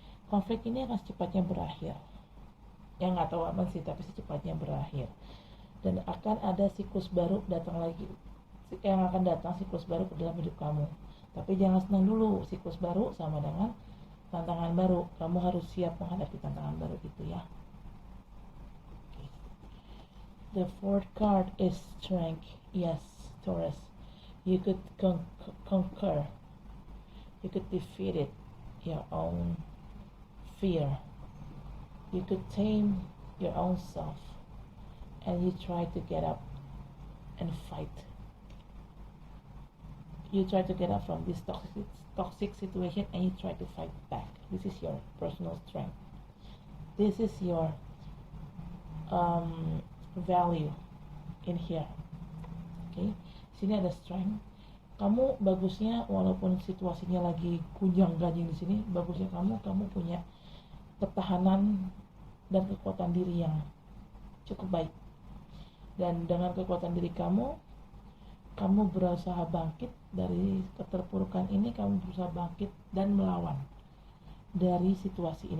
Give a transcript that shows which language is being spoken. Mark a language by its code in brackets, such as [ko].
[id] Konflik ini akan secepatnya berakhir. Ya nggak tahu apa sih, tapi secepatnya berakhir. Dan akan ada siklus baru datang lagi. Yang akan datang siklus baru ke dalam hidup kamu. Tapi jangan senang dulu, siklus baru sama dengan tantangan baru. Kamu harus siap menghadapi tantangan baru itu ya. [en] Okay. The fourth card is strength. Yes, Taurus. You could conquer. You could defeat it, your own fear. You could tame your own self. And you try to get up and fight. You try to get up from this toxic situation and you try to fight back. This is your personal strength. This is your value in here. [id] Okay, sini ada strength. Kamu bagusnya walaupun situasinya lagi gunjang-ganjing di sini, bagusnya kamu punya pertahanan dan kekuatan diri yang cukup baik. Dan dengan kekuatan diri kamu berusaha bangkit dari keterpurukan ini, kamu berusaha bangkit dan melawan dari situasi ini.